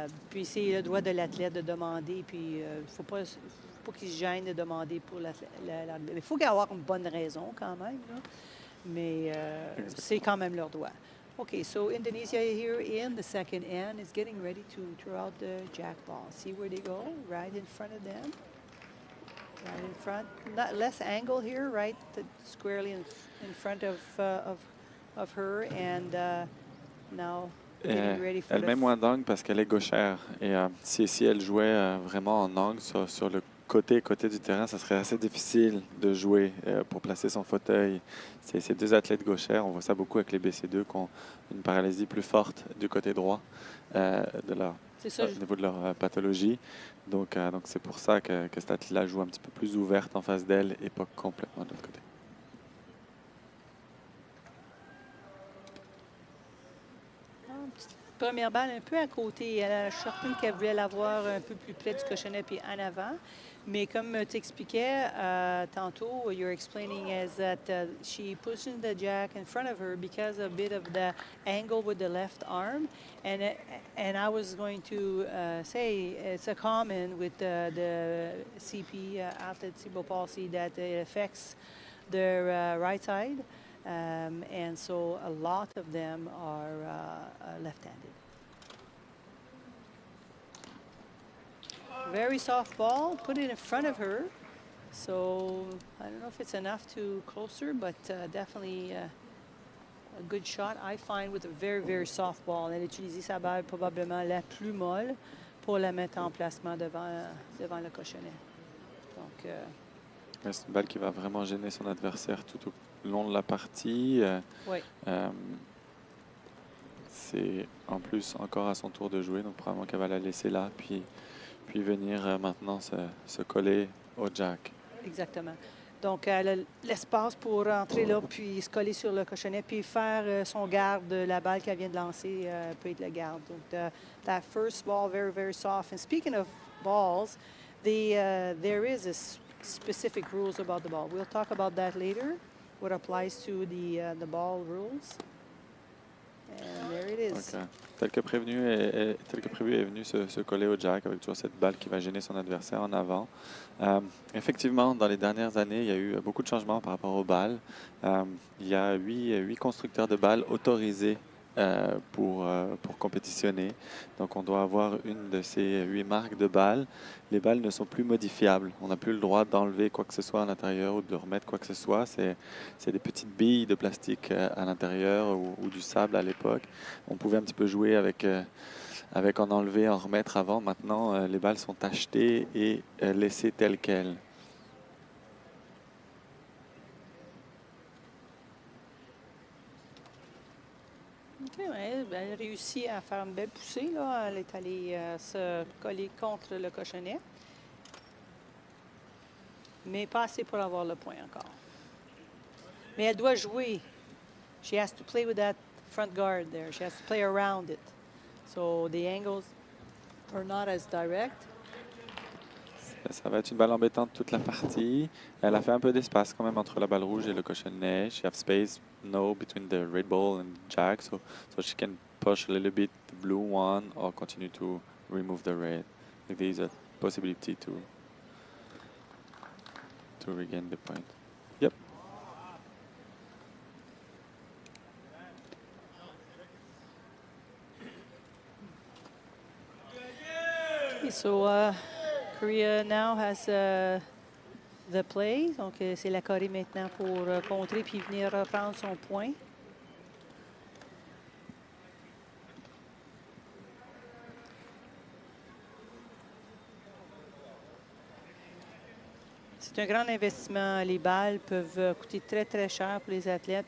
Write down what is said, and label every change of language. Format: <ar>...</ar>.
<fr>Puis c'est le droit de l'athlète de demander. Puis il ne faut pas qu'il se gêne de demander pour l'arbitre. Il faut qu'il y ait une bonne raison quand même. Là. Mais c'est quand même leur droit.</fr> <en>Okay, so Indonesia here in the second end is getting ready to throw out the jack ball. See where they go? Right in front of them. Right in front. Not less angle here, right? Squarely in front of her. And now getting ready for</en> <fr>Elle met moins d'angle parce qu'elle est gauchère. Et si elle jouait vraiment en angle sur le côté du terrain, ça serait assez difficile de jouer pour placer son fauteuil. C'est ces deux athlètes gauchères. On voit ça beaucoup avec les BC2 qui ont une paralysie plus forte du côté droit au niveau de leur pathologie. Donc c'est pour ça que cette athlète-là joue un petit peu plus ouverte en face d'elle et pas complètement de l'autre côté. Première balle un peu à côté. Elle a certain qu'elle voulait l'avoir un peu plus près du cochonnet puis en avant. Mais comme tu expliquais tantôt,</fr> <en>you're explaining is that she pushes the jack in front of her because a bit of the angle with the left arm. And I was going to say it's a common with the CP, athlete cerebral palsy, that it affects their right side. And so a lot of them are left-handed. Very soft ball, put it in front of her. So I don't know if it's enough to closer, but definitely a good shot, I find, with a very, very soft ball.</en> <fr>Elle a utilisé sa balle probablement la plus molle pour la mettre en placement devant le cochonnet. Donc, Ouais, c'est une balle qui va vraiment gêner son adversaire tout au long de la partie. oui. C'est en plus encore à son tour de jouer, donc probablement qu'elle va la laisser là, puis venir maintenant se coller au jack. Exactement. Donc, elle a l'espace pour rentrer là, puis se coller sur le cochonnet, puis faire son garde de la balle qu'elle vient de lancer, peut être le garde.</fr> <en>Donc, that first ball, very, very soft. And speaking of balls, there is a specific rules about the ball. We'll talk about that later, what applies to the ball rules. And there it is.</en> <fr>Donc, tel que prévu, est venu se coller au jack avec toujours cette balle qui va gêner son adversaire en avant. Effectivement, dans les dernières années, il y a eu beaucoup de changements par rapport aux balles. Il y a 8 constructeurs de balles autorisés pour compétitionner. Donc, on doit avoir une de ces 8 marques de balles. Les balles ne sont plus modifiables. On n'a plus le droit d'enlever quoi que ce soit à l'intérieur ou de remettre quoi que ce soit. C'est des petites billes de plastique à l'intérieur ou du sable à l'époque. On pouvait un petit peu jouer avec en enlever, en remettre avant. Maintenant, les balles sont achetées et laissées telles quelles. OK, ouais, elle réussit à faire une belle poussée, là. Elle est allée se coller contre le cochonnet. Mais pas assez pour avoir le point encore. Mais elle doit jouer.</fr> <en>She has to play with that front guard there. She has to play around it. So the angles are not as direct.</en> <fr>Ça va être une balle embêtante toute la partie. Elle a fait un peu d'espace quand même entre la balle rouge et le cochonnet.</fr> <en>She has space now between the red ball and jack, so she can push a little bit the blue one or continue to remove the red. I think there is a possibility to regain the point. Yep. Okay, so Korea now has the play.</en> <fr>Donc, c'est la Corée maintenant pour contrer puis venir reprendre son point. C'est un grand investissement. Les balles peuvent coûter très, très cher pour les athlètes.</fr>